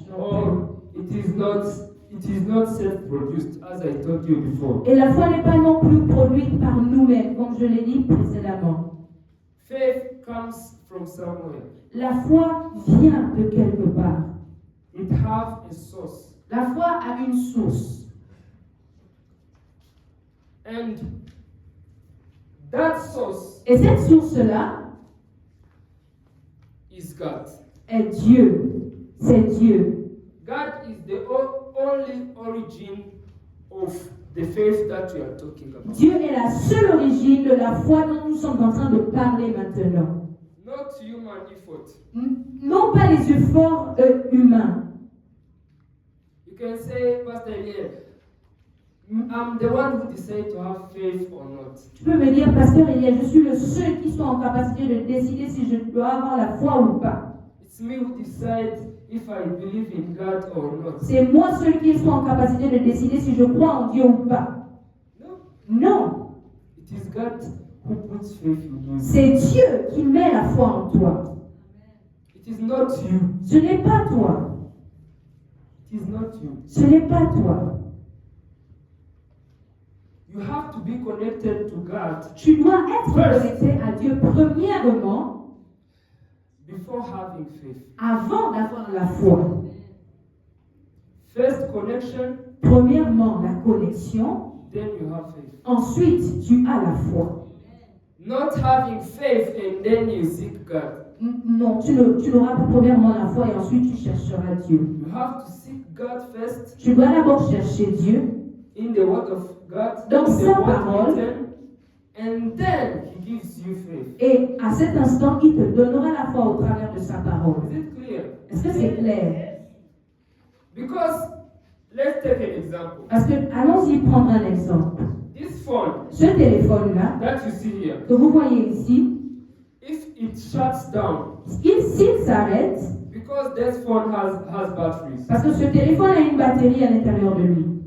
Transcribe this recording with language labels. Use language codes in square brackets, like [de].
[en] Or it is not self-produced, as I told you before. [fr] Et la foi n'est pas non plus produite par nous-mêmes, comme je l'ai dit précédemment. [en] Faith comes from somewhere. [fr] La foi vient de quelque part. [en] It has a source. [fr] La foi a une source. [en] And that source [fr] Et cette source-là [en] is God. [fr] est Dieu. C'est Dieu. [en] God is the only origin of the faith that we are talking about. [fr] Dieu est la seule origine de la foi dont nous sommes en train de parler maintenant. [en] Not human effort. [fr] Non pas les efforts humains. [en] You can say, Pastor Eliel, I'm the one who decided to have faith or not. [fr] Tu peux me dire, Pasteur Eliel, je suis le seul qui soit en capacité de décider si je dois avoir la foi ou pas. [en] It's me who decides if I believe in God or not. [fr] C'est moi seul qui soit en capacité de décider si je crois en Dieu ou pas. [en] No. [fr] Non, [en] It is God who puts faith in you. [fr] c'est Dieu qui met la foi en toi. [en] It is not you. [fr] Ce n'est pas toi. [en] It is not you. [fr] Ce n'est pas toi. [en] You have to be connected to God [fr] Tu dois être connecté à Dieu premièrement [en] before having faith. [fr] avant d'avoir la foi. [en] First connection, [fr] Premièrement, la connexion. [en] then you have faith. [fr] Ensuite, tu as la foi. [en] Not having faith and then you seek God. [fr] Non, tu n'auras pas premièrement la foi et ensuite tu chercheras Dieu. [en] You have to seek God first [fr] Tu dois d'abord chercher Dieu [en] in the Word of God, [fr] dans [en] in the [fr] sa [en] Word [fr] parole. [en] written, and then He gives you faith. [fr] Et à cet instant, il te donnera la foi au travers de sa parole. [en] Is it clear? [fr] Est-ce que c'est clair? [en] Because let's take an example. [fr] Parce que, allons-y prendre un exemple. [en] This phone [fr] Ce téléphone-là, [en] that you see here, [fr] que vous voyez ici, [en] if it shuts down, [fr] s'il s'arrête, [en] because this phone has batteries, [fr] parce que ce téléphone a une batterie à l'intérieur de lui.